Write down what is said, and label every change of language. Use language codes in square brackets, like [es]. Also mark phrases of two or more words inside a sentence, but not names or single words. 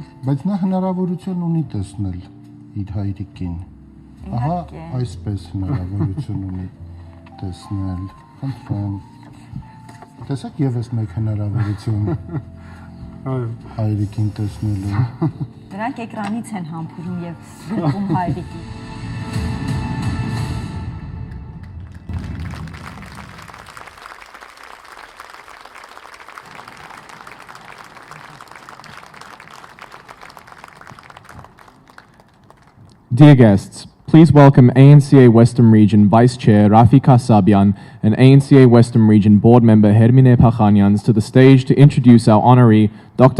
[hy] Բայց նա հնարավորություն ունի տեսնել իր հայրիկին։ Ահա այսպես հնարավորություն ունի տեսնել։ Խնդրեմ։ Տեսեք եւս մեկ հնարավորություն հայրիկին տեսնելու։ Դրանք էկրանից են համբուրում եւ գրկում հայրիկին։ [en] Dear guests, please welcome ANCA Western Region Vice Chair Rafi Kasabian and ANCA Western Region Board Member Hermine Pakhanians to the stage to introduce our honoree, Dr.